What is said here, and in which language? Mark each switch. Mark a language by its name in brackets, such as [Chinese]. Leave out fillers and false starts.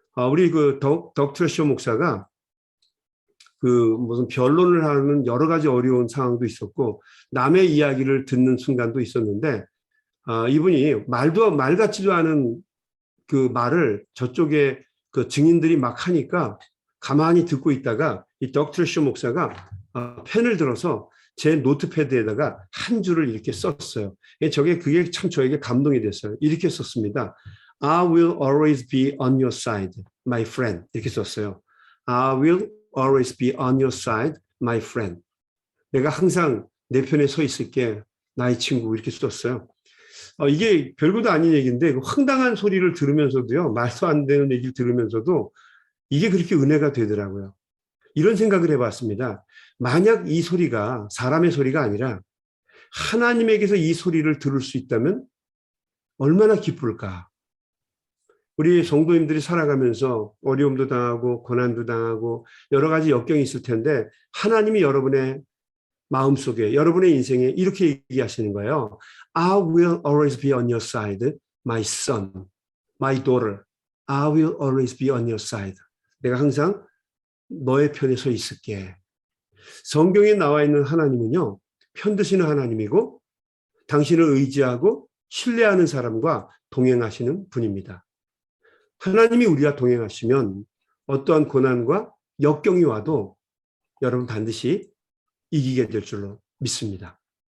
[Korean] 우리 그 덕 트레셔 목사가 그 무슨 변론을 하는 여러 가지 어려운 상황도 있었고 남의 이야기를 듣는 순간도 있었는데 이분이 말 같지도 않은 그 말을 저쪽에 그 증인들이 막 하니까 가만히 듣고 있다가 이 덕 트레셔 목사가 펜을 들어서 제 노트패드에다가 한 줄을 이렇게 썼어요. 그게 참 저에게 감동이 됐어요. 이렇게 썼습니다. [English] I will always be on your side, my friend. [Korean] 이렇게 썼어요. [English] I will always be on your side, my friend. [Korean] 내가 항상 내 편에 서 있을게, 나의 친구. 이렇게 썼어요. 이게 별것도 아닌 얘기인데 황당한 소리를 들으면서도요. 말도 안 되는 얘기를 들으면서도 이게 그렇게 은혜가 되더라고요. 이런 생각을 해봤습니다. 만약 이 소리가 사람의 소리가 아니라 하나님에게서 이 소리를 들을 수 있다면 얼마나 기쁠까. 우리 성도님들이 살아가면서 어려움도 당하고 고난도 당하고 여러 가지 역경이 있을 텐데 하나님이 여러분의 마음속에 여러분의 인생에 이렇게 얘기하시는 거예요. [English] I will always be on your side, my son, my daughter. I will always be on your side. [Korean] 내가 항상 너의 편에 서 있을게. 성경에 나와 있는 하나님은요. 편드시는 하나님이고 당신을 의지하고 신뢰하는 사람과 동행하시는 분입니다. 하나님이 우리와 동행하시면 어떠한 고난과 역경이 와도 여러분 반드시 이기게 될 줄로 믿습니다.